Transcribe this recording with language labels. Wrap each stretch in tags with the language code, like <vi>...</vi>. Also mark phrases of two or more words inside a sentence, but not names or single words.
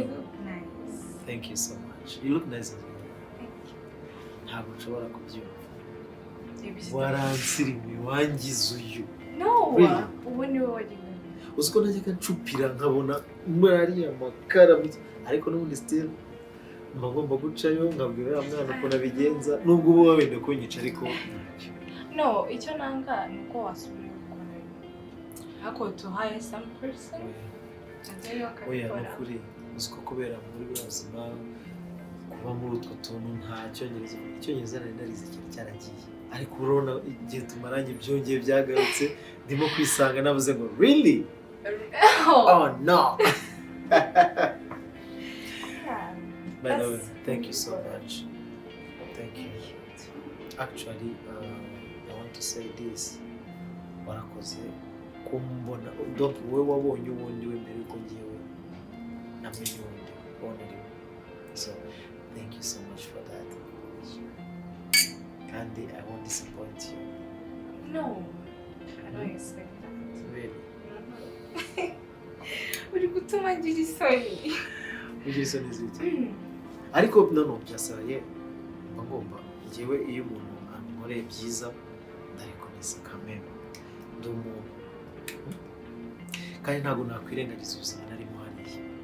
<en>You look nice. Thank you so much. You look nice as well.</en> <rw>Ntabwo nshobora kubyumva. Waransirimuye wangize uyu.</rw> <en>No, Really?</en> <rw>ubu ni wowe wagiye. Uzi ko najyaga ncupira nkabona muri amakara ariko n'ubundi still mba ngomba gucayo nkabwira uriya mwana ukuntu abigenza nubwo uba wenda kunyica ariko ntacyo. No, icyo nanga ni uko wasubira gukora.</rw> <en>Ako to hire some person.</en> <rw>Oya ni ukuri uzi ko kubera muri buriya buzima kuba muri utwo tuntu nta cyongereza icyongereza nari narize cyari cyaragiye ariko urabona igihe tumaranye byongeye byagarutse ndimo kwisanga navuze ngo</rw> <en>really oh no by the way thank you so much thank you actually I want to say this,</en> <rw>warakoze kumbona, donc wowe wabonye ubundi we mbere yuko ngewe namenye ubundi ubona ari we.</rw> <en>So thank you so much for that.</en> <rw>Kandi</rw> <en>I won't disappoint you. No, I don't expect that. Really?</en> <rw>Uri gutuma ngira isoni. Ugira isoni z'iki? Ariko no byasaye mba ngomba njyewe iyo umuntu ankoreye byiza ndarekomeza kameme ndi umuntu kandi ntabwo nakwirengagiza ubuzima narimo hariya.</rw>